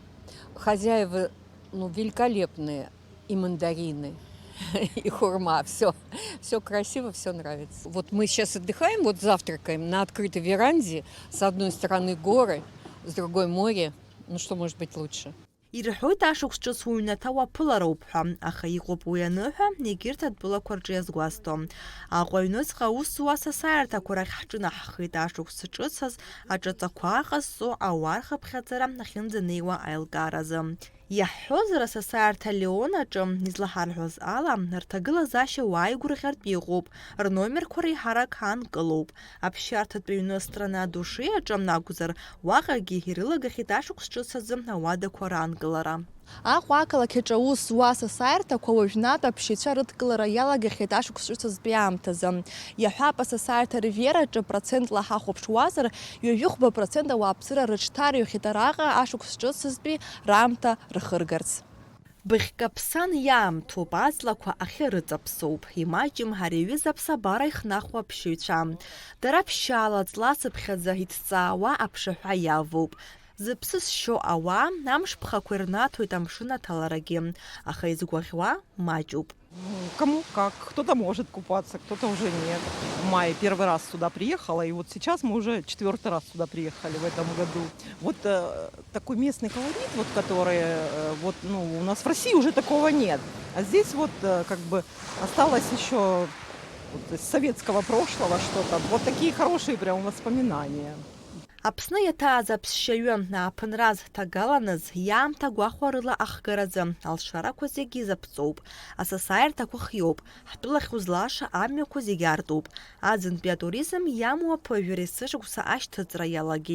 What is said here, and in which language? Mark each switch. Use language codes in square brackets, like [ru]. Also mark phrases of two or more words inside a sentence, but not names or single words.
[ru] Хозяева великолепные, и мандарины, и хурма, все красиво, все нравится. Вот мы сейчас отдыхаем, вот завтракаем на открытой веранде, с одной стороны горы, с другой море, ну что может быть лучше? [ab] Ирҳәоит ашықәс ҿыц уҩнаҭа уаԥылароуп ҳәа, аха иҟоуп уи аныҳәа егьырҭ адәылақәа рҿы иазгәасҭо. Аҟәа аҩныҵҟа аус зуа асасааирҭақәа рахь ҳҿынаҳхеит. Ашықәс ҿыцаз аҿаҵақәа ҟазҵо ауаа рхыԥхьаӡара ахьынӡанеиуа аилкааразы. Иаҳҳәозар, асасааирҭа Леон аҿы излаҳарҳәоз ала, рҭагылазаашьа уааигәырӷьартә иҟоуп, рномерқәа реиҳарак аанкылоуп. Аԥсшьарҭатә ҩны-страна души аҿы акәзар, уаҟагьы ирылагахьеит ашықәс ҿыц азы ауадақәа раанкылара. Аҟәа ақалақь аҿы аус зуа асасааирҭақәа уажәнатә аԥшьыцәа рыдкылара иалагахьеит ашықәс ҿыцазтәи аамҭазы. Иаҳәап, асасааирҭа ривиераҿы процентла ҳахәаԥшуазар, 2% ауааԥсыра рыҽҭарыҩхьеит араҟа ашықәс ҿыцазтәи раамҭа рхыргарц. Быӷькаԥсан иаамҭоуп, аҵлақәа ахьырыҵаԥсоуп. Имаҷым ари аҩыза аԥсабара ихнахуа аԥшьыцәа. Дара ԥшьаала ҵлацыԥхьаӡа иҭҵаауа аԥшаҳәа иавоуп. Зыԥсы зшьо ауаа амш ԥхақәа ирнаҭоит амшын аҭаларагьы, аха изгәаӷьуа маҷуп. [ru] Кому как. Кто-то может купаться, кто-то уже нет. В мае первый раз сюда приехала, и вот сейчас мы уже 4-й раз сюда приехали в этом году. Вот такой местный колорит, вот, который у нас в России уже такого нет. А здесь вот как бы осталось еще из советского прошлого что-то. Вот такие хорошие прям воспоминания. [ab] Аԥсны иаҭааз аԥсшьаҩы ааԥынраз ҭагаланыз иаамҭа гәахәарыла ахгаразы алшарақәа зегьы изаԥҵоуп, асасааирҭақәа хиоуп, ҳтәылахь узлааша амҩақәа зегьы артуп. Аӡынтәи атуризм иамоу аԥыжәара есышықәса ашьҭыҵра иалагеит.